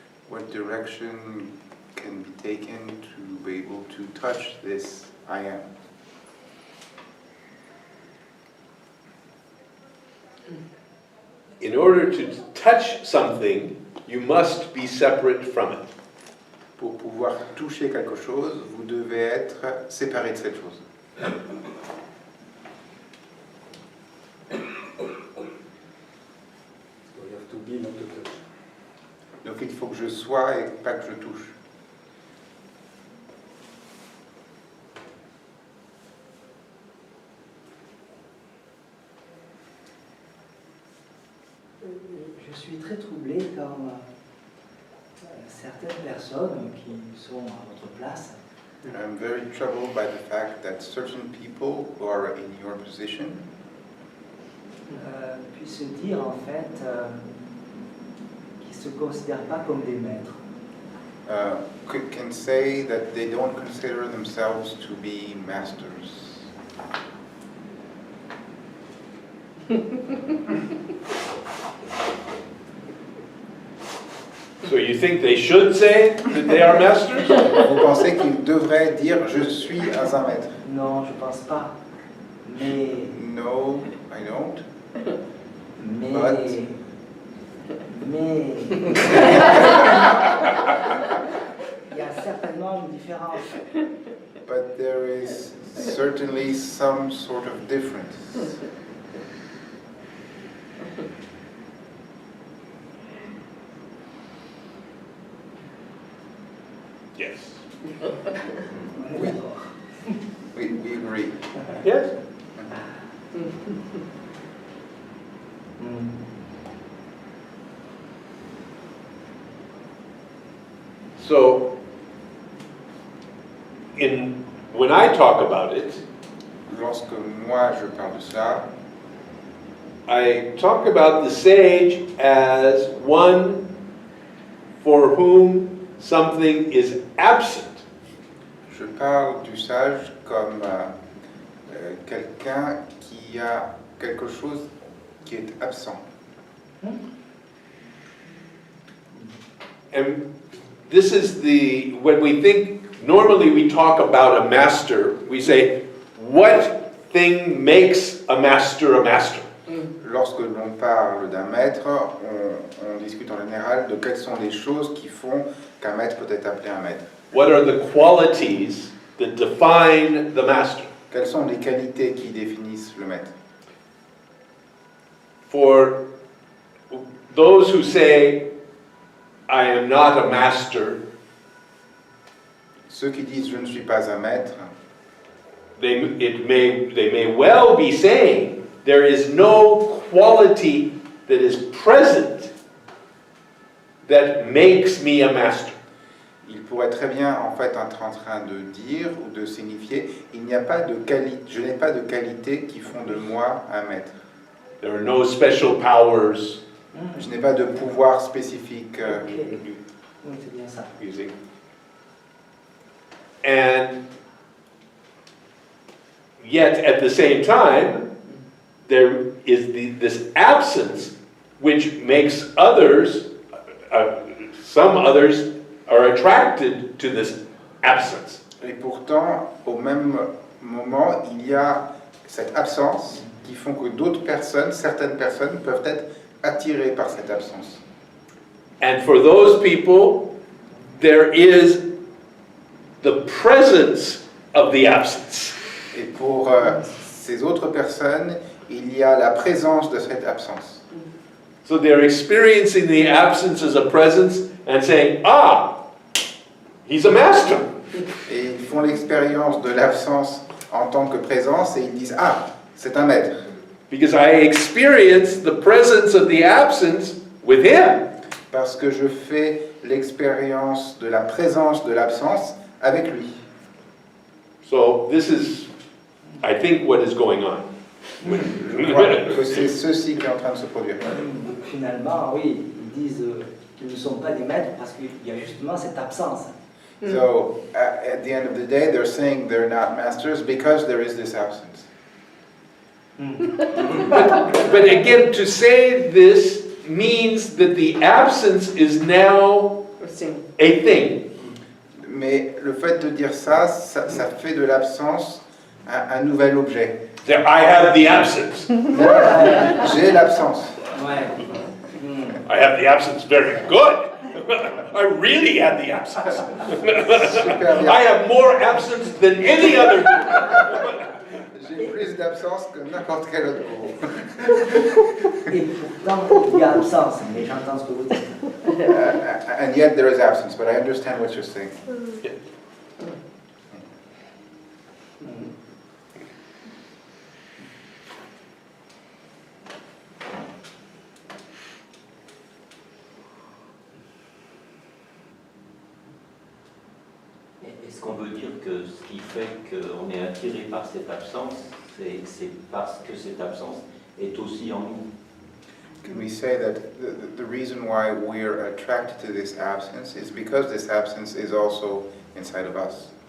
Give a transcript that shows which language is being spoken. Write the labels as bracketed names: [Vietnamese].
[English] What direction can be taken to be able to touch this I am? in order to touch something, you must be separate from it. [French] Pour pouvoir toucher quelque chose, vous devez être séparé de cette chose. [English] So you have to be, not to touch. [French] Donc il faut que je sois et pas que je touche. Je suis très troublé quand certaines personnes qui sont à votre place [English] I'm very troubled by the fact that certain people who are in your position [French] puissent dire en fait qu'ils ne se considèrent pas comme des maîtres. [English] can say that they don't consider themselves to be masters. So you think they should say that they are masters? [French] Vous pensez qu'ils devraient dire je suis un maître? Non, je ne pense pas. Mais, [English] No, I don't. [French] mais, [English] But- [French] mais, il y a certainement une différence. [English] But there is certainly some sort of difference. Yes. [French] On est d'accord. [English] We agree. Yes? Hmm. So, when I talk about it, [French] Lorsque moi je parle de ça, [English] I talk about the sage as one for whom something is absent. [French] je parle du sage comme quelqu'un qui a quelque chose qui est absent. [English] And this is when we think, normally we talk about a master, we say, what thing makes a master a master? [French] Lorsque l'on parle d'un maître, on discute en général de quelles sont les choses qui font qu'un maître peut être appelé un maître. [English] What are the qualities that define the master? [French] Quelles sont les qualités qui définissent le maître? [English] For those who say, I am not a master, [French] Ceux qui disent je ne suis pas un maître, [English] they may well be saying there is no quality that is present that makes me a master. [French] il pourrait très bien en fait être en train de dire ou de signifier il n'y a pas de qualité, je n'ai pas de qualités qui font de moi un maître. [English] There are no special powers. [French] Je n'ai pas de pouvoir spécifique. Ok. Oui, c'est bien ça. [English] Using. And yet, at the same time, there is this absence which makes others, some others are attracted to this absence. [French] Et pourtant, au même moment, il y a cette absence qui font que d'autres personnes, certaines personnes, peuvent être attirées par cette absence. [English] And for those people, there is the presence of the absence. [French] Et pour ces autres personnes, il y a la présence de cette absence. [English] So they're experiencing the absence as a presence and saying, he's a master. [French] Et ils font l'expérience de l'absence en tant que présence et ils disent ah, c'est un maître. [English] Because I experience the presence of the absence with him. [French] Parce que je fais l'expérience de la présence de l'absence avec lui. [English] So this is, I think, what is going on. [French] Je crois que c'est ceci qui est en train de se produire. Finalement, oui, ils disent qu'ils ne sont pas des maîtres parce qu'il y a justement cette absence. [English] So at the end of the day, they're saying they're not masters because there is this absence. But again, to say this means that the absence is now a thing. [French] Mais le fait de dire ça, ça fait de l'absence un nouvel objet. [English] That I have the absence. [French] J'ai l'absence. Ouais. Hmm. [English] I have the absence very good. I really have the absence. [French] Super bien. [English] I have more absence than any other. [French] J'ai plus d'absence que n'importe quel autre cours. Et pourtant, il y a absence, mais j'entends ce que vous dites. [English] And yet there is absence, but I understand what you're saying. Hmm. [French] Est-ce qu'on veut dire que ce qui fait qu'on est attiré par cette absence, c'est parce que cette absence est aussi en nous? [English] Can we say that the reason why we're attracted to this absence is because this absence is also inside of us?